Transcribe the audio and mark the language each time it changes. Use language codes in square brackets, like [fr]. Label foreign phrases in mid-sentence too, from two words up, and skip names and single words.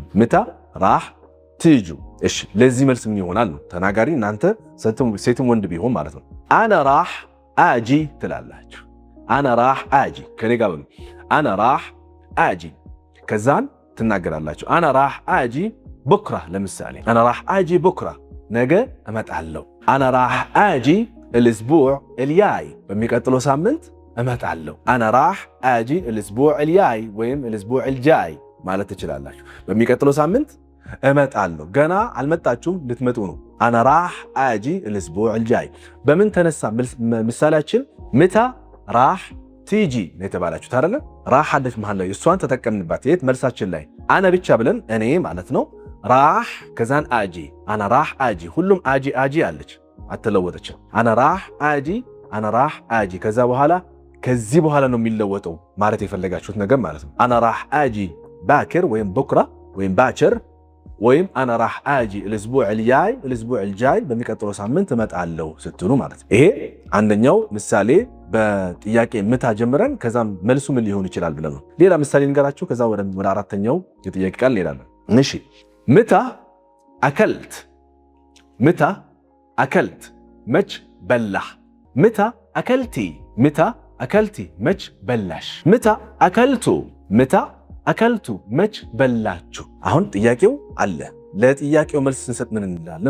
[ar] متى رح تيجوا። [am] እሺ ለዚህ መልስ ምን ይሆናል ነው ተናጋሪ እናንተ ሴትም ወንድ ቢሆን ማለት ነው። [ar] أنا رح أجي [am] ትላላችሁ። [ar] أنا رح أجي [am] ከኔ ጋር በሉ። [ar] أنا رح أجي [am] ከዛን ትናገራላችሁ። [ar] أنا رح أجي بكرا [am] ለምሳሌ [ar] أنا رح أجي بكرا [am] ነገ እመጣለሁ። [ar] أنا رح أجي الاسبوع الجاي [am] በሚቀጥለው ሳምንት እመጣለሁ። [ar] أنا رح أجي الاسبوع الجاي [am] ወይም [ar] الاسبوع الجاي [am] ማለት ትችላላችሁ። በሚቀጥለው ሳምንት እመጣለሁ። ገና አልመጣችሁም ልትመጡ ነው። [ar] أنا رح أجي الاسبوع الجاي [am] በምን ተነሳ ምሳሌያችን [ar] متى رح تيجي [am] ነው የተባላችሁት አይደለ? ራህ አለች መሃል ላይ እሷን ተጠቀምንባት። የት መልሳችን ላይ አነ ብቻ ብለን እኔ ማለት ነው። ራህ ከዛን አጂ [ar] أنا رح أجي [am] ሁሉም አጂ አጂ አለች አትለወጠችም። [ar] أنا رح أجي أنا رح أجي [am] ከዛ በኋላ ከዚህ በኋላ ነው የሚለወጠው ማለት የፈለጋችሁት ነገር ማለት ነው። [ar] أنا رح أجي بكر [am] ወይም ቡክራ ወይም ባቸር ወይም [ar] أنا رح أجي الاسبوع الجاي الاسبوع الجاي [am] በሚቀጥለው ሳምንት እመጣለሁ ስትሉ ማለት ነው። ይሄ አንደኛው ምሳሌ በጥያቄ ምታ ጀምረን ከዛም መልሱ ምን ሊሆን ይችላል ብለን ነው። ሌላ ምሳሌ እንገራችሁ ከዛ ወደ አራተኛው የጥያቄ ቃል እንሄዳለን። እሺ [ar] متى أكلت። متى أكلت [am] መች በላህ። [ar] متى أكلتي። متى أكلتي [am] መች በላሽ። [ar] متى أكلتوا። متى أكلتوا [am] መች በላችሁ። አሁን ጥያቄው አለ። ለጥያቄው መልስ ስንሰጥ ምን እንላለን?